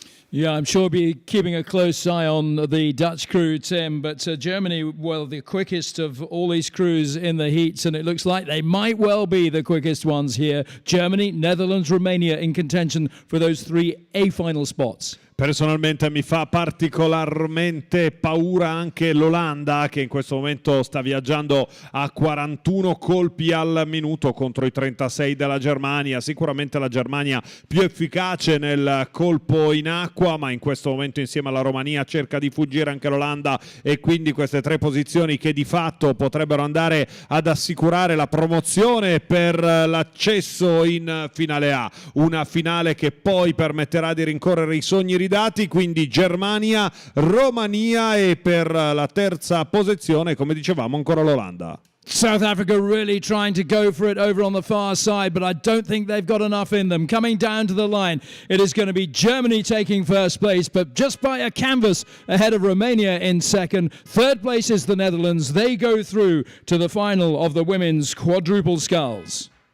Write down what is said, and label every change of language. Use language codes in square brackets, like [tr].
[en] Yeah, I'm sure we'll be keeping a close eye on the Dutch crew, Tim. But Germany, well, the quickest of all these crews in the heats, and it looks like they might well be the quickest ones here. Germany, Netherlands, Romania in contention for those 3 A final spots. [it] Personalmente mi fa particolarmente paura anche l'Olanda, che in questo momento sta viaggiando a 41 colpi al minuto contro i 36 della Germania. Sicuramente la Germania più efficace nel colpo in acqua, ma in questo momento insieme alla Romania cerca di fuggire anche l'Olanda, e quindi queste 3 posizioni che di fatto potrebbero andare ad assicurare la promozione per l'accesso in finale A. Una finale che poi permetterà di rincorrere i sogni ridati, quindi Germania, Romania, e per la terza posizione, come dicevamo, ancora l'Olanda. [en] South Africa really trying to go for it over on the far side, but I don't think they've got enough in them. Coming down to the line, it is going to be Germany taking first place, but just by a canvas ahead of Romania in second. Third place is the Netherlands. They go through to the final of the women's quadruple sculls.